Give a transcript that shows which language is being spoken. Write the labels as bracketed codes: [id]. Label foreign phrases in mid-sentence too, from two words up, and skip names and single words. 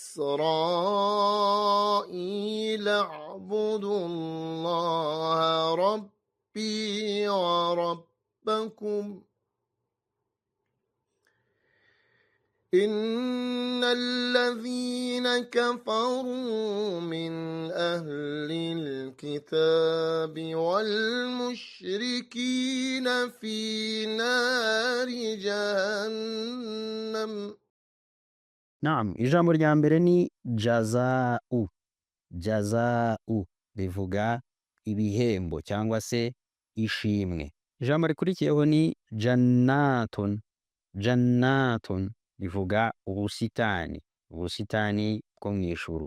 [ar] إسرائيل اعبدوا الله ربي وربكم إن الذين كفروا من أهل الكتاب والمشركين في نار جهنم. [rw] Naam, ijambo rya mbere ni jazau. Jazau bivuga ibihembo cyangwa se ishimwe. Ijambo rikurikiyeho ni jannatun. Jannatun bivuga ubusitani, ubusitani bwo mu ijuru.